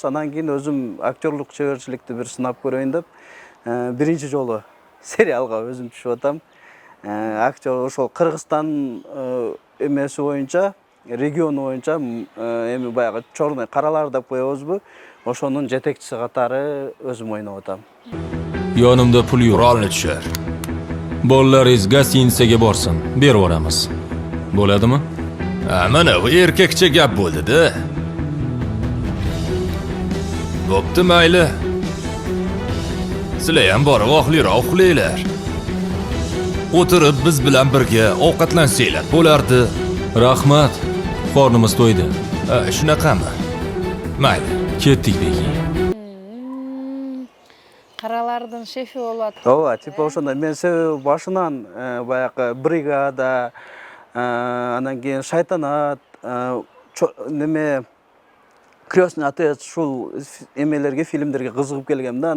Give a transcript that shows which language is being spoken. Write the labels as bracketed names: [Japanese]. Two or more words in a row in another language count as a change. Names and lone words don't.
[Kyrgyz] Анан кийин өзүм актерлук чеберчиликти бир сынап көрөйүн деп биринчи жолу сериалга өзүм түшүп атам. Актер ошол Кыргызстан эмеси боюнча, региону боюнча эми баягы Чорный каралар деп коебузбу? Ошонун жетекчиси катары өзүм ойноп атам. [Uzbek] Yonimda pul yo'q. Qurolni tushir. Bolalaringiz gostinitsaga borsin, berib yuboramiz. Bo'ladimi? Mana bu erkakcha gap bo'ldi-da. Bo'pti, mayli. Sizlar ham borib oxliroq uxlanglar. O'tirib biz bilan birga ovqatlansanglar bo'lardi. Rahmat. Qornimiz to'ydi. Shunaqami? Mayli, ketdik beki. [Kyrgyz] Каралардын шефи болуп атат. Ооба, типа ошондой. Мен себеби башынан баягы бригада, анан кийин шайтанат, неме Крестный отец ушул эмелерге, фильмдерге кызыгып келгем да.